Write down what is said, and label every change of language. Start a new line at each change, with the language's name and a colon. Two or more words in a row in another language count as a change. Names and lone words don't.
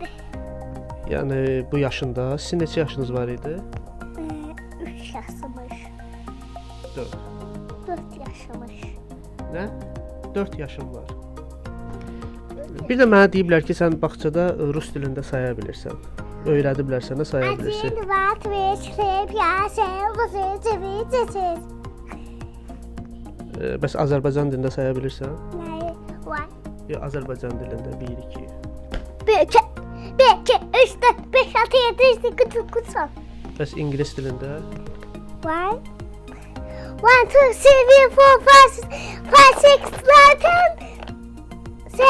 Azerbaijani: Yəni bu yaşında, sizin neçə yaşınız var idi? 3 yaşımış. 4. 4 yaşımış. Nə? 4 yaşım var. Bir də mənə deyiblər ki, sən bağçada rus dilində saya bilirsən. Öyrədiblər sənə saya bilirsən.
Russian: Один, два, три, четыре, пять, семь, восемь, девять, десять.
Azerbaijani: Bəs Azərbaycan dilində saya bilirsən? Nəyi var? Ya Azərbaycan dilində 1 2. 1, 2, 3, 4, 5, 6, 7, 8, 9, 10. Bəs ingilis dilində? 1, 2, 3, 4, 5, 6, 7, 8, 9, 10.